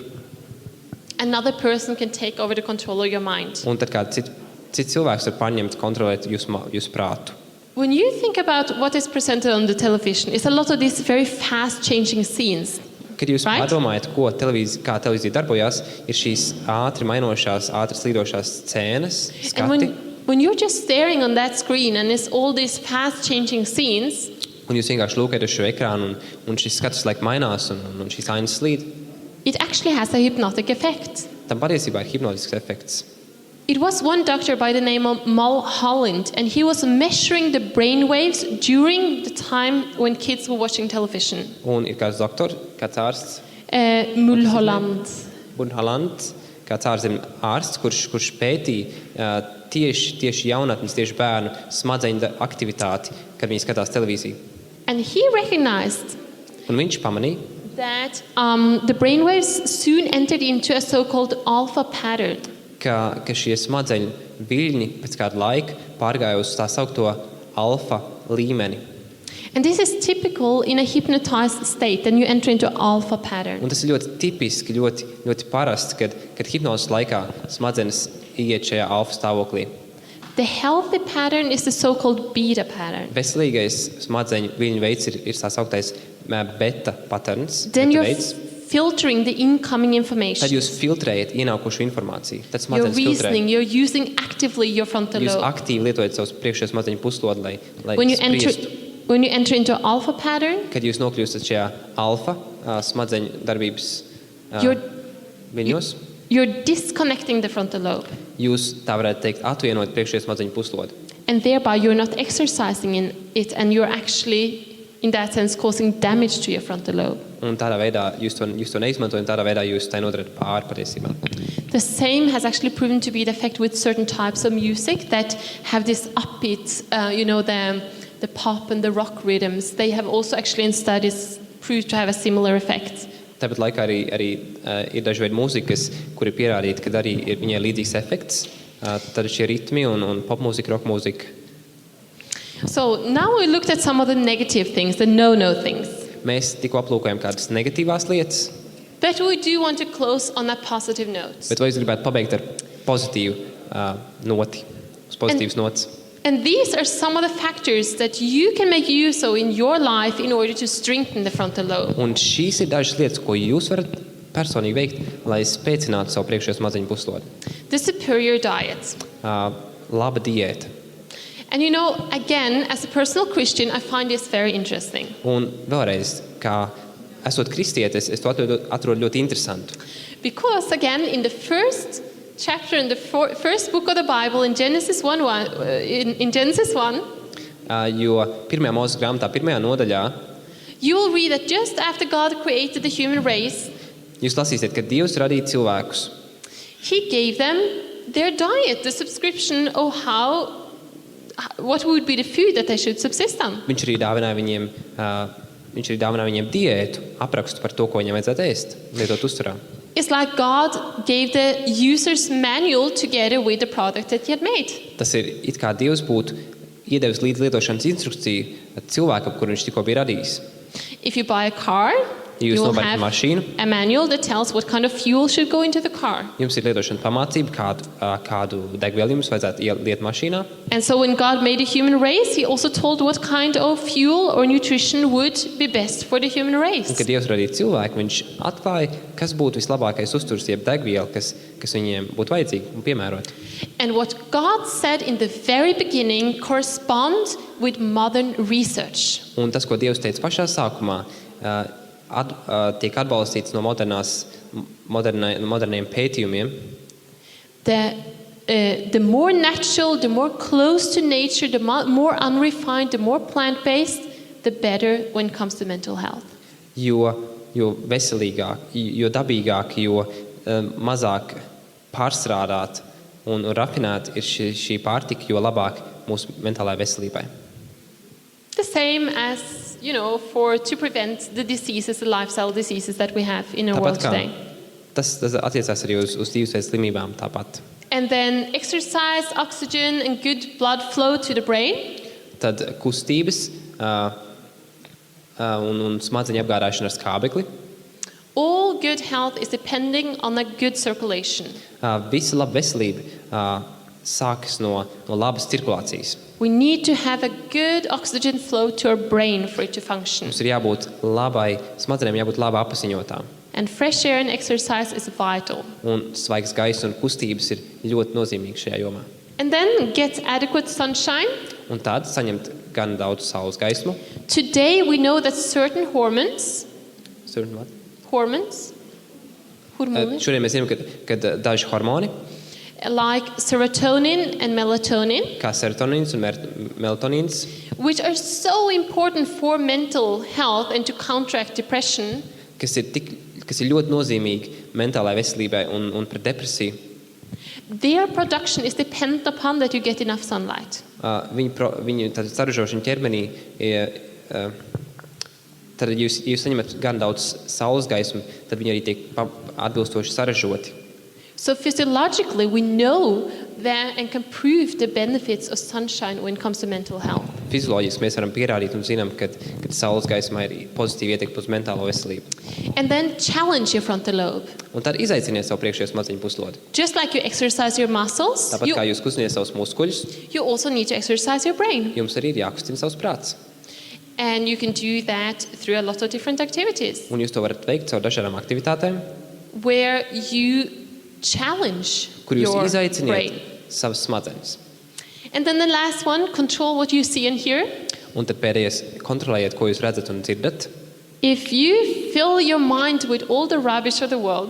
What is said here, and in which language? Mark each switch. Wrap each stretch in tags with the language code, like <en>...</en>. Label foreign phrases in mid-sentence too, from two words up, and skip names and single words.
<en>Another person can take over the control of your mind.</en> <lv>Un tad kāds cits cilvēks var paņemt, kontrolēt jūsu prātu.</lv> <en>When you think about what is presented on the television, it's a lot of these very fast-changing scenes.</en> <lv>Kad jūs</lv> <en>Right?</en> <lv>padomājat, kā televīzija darbojās, ir šīs ātri mainošās, ātri slīdošās scēnas,</lv> <en>And</en> <lv>skati.</lv> <en>when you're just staring on that screen and it's all these fast-changing scenes,</en> <lv>Un jūs vienkārši lūkojat uz šo ekrānu, un šis skats laik mainās, un šīs ainas slīd.</lv> <en>it actually has a hypnotic effect.</en> <lv>Tam patiesībā ir hipnotisks efekts.</lv> <en>It was one doctor by the name of Mulholland, and he was measuring the brain waves during the time when kids were watching television.</en> <lv>Un ir kāds doktors, kāds ārsts, Mulholland. Bunhaland, kāds ārzemju ārsts, kurš pētīja tieši jaunatnes, tieši bērnu smadzeņu aktivitāti, kad viņi skatās televīziju.</lv> <en>And he recognized</en> <lv>Un viņš pamanīja,</lv> <en>that the brainwaves soon entered into a so-called alpha pattern.</en> <lv>ka šie smadzeņu viļņi pēc kāda laika pārgāja uz tā saukto alfa līmeni.</lv> <en>And this is typical in a hypnotized state, then you enter into alpha pattern.</en> <lv>Un tas ir ļoti tipiski, ļoti parasts, kad hipnozes laikā smadzenes iet šajā alfa stāvoklī.</lv> <en>The healthy pattern is the so-called beta pattern.</en> <lv>Veselīgais smadzeņu viļņu veids ir tā sauktais beta patterns.</lv> <en>Then</en> <lv>beta</lv> <en>you're</en> <lv>veids.</lv> <en>filtering the incoming</en> <lv>Tad</lv> <en>information.</en> <lv>jūs filtrējat ienākušo informāciju. Tad</lv> <en>You're</en> <lv>smadzenes filtrē.</lv> <en>reasoning, you're using actively your frontal</en> <lv>Jūs</lv> <en>lobe.</en> <lv>aktīvi lietojat savus priekšējos smadzeņu puslodi, lai</lv> <en>When you</en> <lv>spriestu.</lv> <en>enter into alpha pattern,</en> <lv>Kad jūs nokļūstat šajā alfa smadzeņu darbības</lv> <en>You're-</en> <lv>viļņos,</lv> <en>you're disconnecting the frontal lobe.</en> <lv>jūs tā varētu teikt atvienot priekšējos smadzeņu puslodi.</lv> <en>And thereby you're not exercising in it, and you're actually, in that sense, causing damage to your frontal lobe.</en> <lv>Un tādā veidā jūs to neizmantojat, un tādā veidā jūs tai nodarat pāri patiesībā.</lv> <en>The same has actually proven to be the effect with certain types of music that have this upbeat, the pop and the rock rhythms. They have also actually in studies proved to have a similar effect.</en> <lv>Tāpat laikā arī ir daži veidi mūzikas, kur ir pierādīti, ka arī ir viņai līdzīgs efekts. Tad šie ritmi un popmūzika, rockmūzika.</lv> <en>So now we looked at some of the negative things, the no-no things.</en> <lv>Mēs tikko aplūkojam kādas negatīvās lietas,</lv> <en>But we do want to close on a positive note.</en> <lv>bet vai jūs gribētu pabeigt ar pozitīvu noti, uz pozitīvas nots?</lv> <en>And these are some of the factors that you can make use of in your life in order to strengthen the frontal lobe.</en> <lv>Un šīs ir dažas lietas, ko jūs varat personīgi veikt, lai spēcinātu savu priekšējo smadzeņu puslodi.</lv> <en>The superior diet.</en> <lv>Laba diēta.</lv> <en>And again, as a personal Christian, I find this very interesting.</en> <lv>Un vēlreiz, kā esot kristietis, es to atrodu ļoti interesantu.</lv> <en>Because again, in the first chapter, in the first book of the Bible, in Genesis 1, in Genesis 1,</en> <lv>Jo pirmajā Mūzes grāmatā, pirmajā nodaļā,</lv> <en>you will read that just after God created the human race,</en> <lv>jūs lasīsiet, ka Dievs radīja cilvēkus.</lv> <en>He gave them their diet, the subscription of what would be the food that they should subsist on.</en> <lv>Viņš arī dāvināja viņiem diētu, aprakstu par to, ko viņiem vajadzētu ēst, lietot uzturā.</lv> <en>It's like God gave the user's manual together with the product that he had made.</en> <lv>Tas ir it kā Dievs būtu iedevis līdz lietošanas instrukciju cilvēkam, kur viņš tikko bija radījis.</lv> <en>If you buy a car,</en> <lv>Ja</lv> <en>you</en> <lv>jūs</lv> <en>will</en> <lv>nopērkat</lv> <en>have</en> <lv>mašīnu,</lv> <en>a manual that tells what kind of fuel should go into the car.</en> <lv>jums ir lietošanas pamācība, kādu degvielu jums vajadzētu ieliet mašīnā.</lv> <en>And so when God made the human race, he also told what kind of fuel or nutrition would be best for the human</en> <lv>Un,</lv> <en>race.</en> <lv>kad Dievs radīja cilvēku, viņš atklāja, kas būtu vislabākais uzturs, jeb degviela, kas viņiem būtu vajadzīga un piemērota.</lv> <en>And what God said in the very beginning corresponds with modern research.</en> <lv>Un tas, ko Dievs teica pašā sākumā, tiek atbalstīts no moderniem pētījumiem.</lv> <en>The more natural, the more close to nature, the more unrefined, the more plant-based, the better when it comes to mental health.</en> <lv>Jo veselīgāk, jo dabīgāk, jo mazāk pārstrādāt un rafinēt ir šī pārtika, jo labāk mūsu mentālajai veselībai.</lv> <en>The same as, to prevent the diseases, the lifestyle diseases that we have in our world today.</en> <lv>Tas attiecās arī uz dzīvesveidu slimībām tāpat.</lv> <en>And then exercise, oxygen and good blood flow to the brain.</en> <lv>Tad kustības un smadzeņu apgādāšana ar skābekli.</lv> <en>All good health is depending on a good circulation.</en> <lv>Visa laba veselība sākas no labas cirkulācijas.</lv> <en>We need to have a good oxygen flow to our brain for it to function.</en> <lv>Mums ir jābūt labai, smadzenēm jābūt labi apziņotām.</lv> <en>And fresh air and exercise is vital.</en> <lv>Un svaigs gaiss un kustības ir ļoti nozīmīgi šajā jomā.</lv> <en>And then get adequate sunshine.</en> <lv>Un tad saņemt gan daudz saules gaismu.</lv> <en>Today we know that certain hormones,</en> <lv>Šodien mēs zinām, ka daži hormoni,</lv> <en>like serotonin and melatonin,</en> <lv>kā serotonīns un melatonīns,</lv> <en>which are so important for mental health and to counteract depression,</en> <lv>kas ir tik kas ir ļoti nozīmīgi mentālajai veselībai un pret depresiju.</lv> <en>Their production is dependent upon that you get enough sunlight.</en> <lv>Viņu saražošana ķermenī, tad jūs saņemat gan daudz saules gaismu, tad viņi arī tiek atbilstoši saražoti.</lv> <en>So physiologically, we know that and can prove the benefits of sunshine when it comes to mental health.</en> <lv>Fizioloģiski mēs varam pierādīt un zinām, ka saules gaismā ir pozitīva ietekme uz mentālo veselību.</lv> <en>And then challenge your frontal lobe.</en> <lv>Un tad izaiciniet savu priekšējo smadziņu puslodi.</lv> <en>Just like you exercise your muscles,</en> <lv>Tāpat kā jūs kustināt savus muskuļus,</lv> <en>you also need to exercise your brain.</en> <lv>jums arī ir jākustina savs prāts.</lv> <en>And you can do that through a lot of different activities</en> <lv>Un jūs to varat veikt caur dažādām aktivitātēm,</lv> <en>where you challenge</en> <lv>kur jūs</lv> <en>your</en> <lv>izaiciniet</lv> <en>brain.</en> <lv>savas smadzenes.</lv> <en>And then the last one, control what you see and hear.</en> <lv>Un tad pēdējais kontrolējiet, ko jūs redzat un dzirdat.</lv> <en>If you fill your mind with all the rubbish of the world,</en>